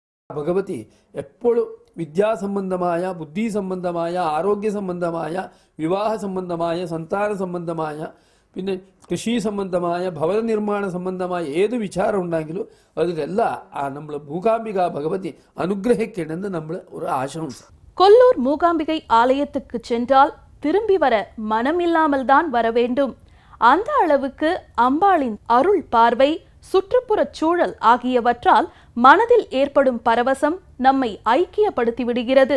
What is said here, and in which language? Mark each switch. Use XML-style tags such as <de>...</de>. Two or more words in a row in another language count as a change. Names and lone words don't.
<ml>ഭഗവതി എപ്പോഴും വിദ്യാസംബന്ധമായ ബുദ്ധി സംബന്ധമായ ആരോഗ്യ സംബന്ധമായ വിവാഹ സംബന്ധമായ സന്താന സംബന്ധമായ പിന്നെ കൃഷി സംബന്ധമായ ഭവന നിർമ്മാണ സംബന്ധമായ ഏത് വിചാരം ഉണ്ടെങ്കിലും അതിലെല്ലാം നമ്മൾ മൂകാംബിക ഭഗവതി അനുഗ്രഹിക്കണമെന്ന് നമ്മൾ ഒരു ആശംസ.</ml> <ta>கொல்லூர் மூகாம்பிகை ஆலயத்துக்கு சென்றால் திரும்பி வர மனமில்லாமல் தான் வர வேண்டும். அந்த அளவுக்கு அம்பாளின் அருள் பார்வை, சுற்றுப்புறச் சூழல் ஆகியவற்றால் மனதில் ஏற்படும் பரவசம் நம்மை ஐக்கியப்படுத்தி விடுகிறது.</ta>